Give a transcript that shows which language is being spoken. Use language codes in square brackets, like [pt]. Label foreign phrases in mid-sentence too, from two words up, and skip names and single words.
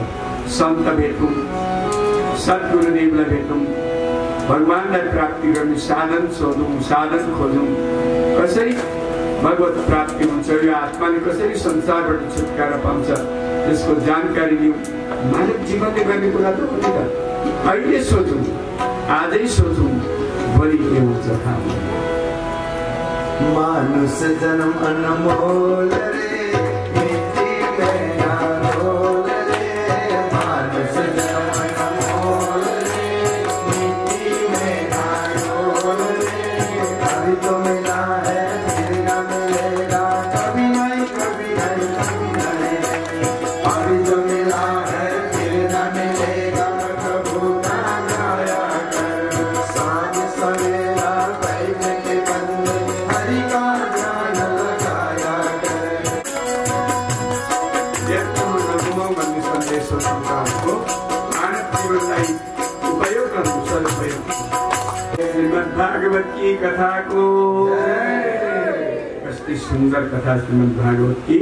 [ne] सन्त भेटौँ, सद्गुरुदेवलाई भेटौँ, भगवान्लाई प्राप्ति गर्ने साधन सोधौँ, साधन खोजौँ। कसरी भगवत प्राप्ति हुन्छ, यो आत्माले कसरी संसारबाट छुटकारा पाउँछ त्यसको जानकारी लिउँ। मानव जीवनले गर्ने कुरा त हो नि त। अहिले सोचौँ, आजै सोचौँ, भोलि के हुन्छ थाहा हुँदैन। [hi] मानुष जन्म अनमोल रे, मिट्टी में ना रोल रे। मानुष जन्म अनमोल रे, मिट्टी में ना रोल रे। अभी तो मिला है फिर ना मिलेगा, कभी नहीं कभी नहीं कभी नहीं। अभी तो मिला है फिर ना मिलेगा, प्रभु का गाया कर। सांझ सवेरा बैठ के बंदे हरि का ध्यान लगाया कर। [ne] भन्ने सन्देश हो संसारको। मानव जीवनलाई उपयोग गर्नु सदुपयोग। श्रीमद् भागवत की कथाको कति सुन्दर कथा श्रीमद् भागवत की।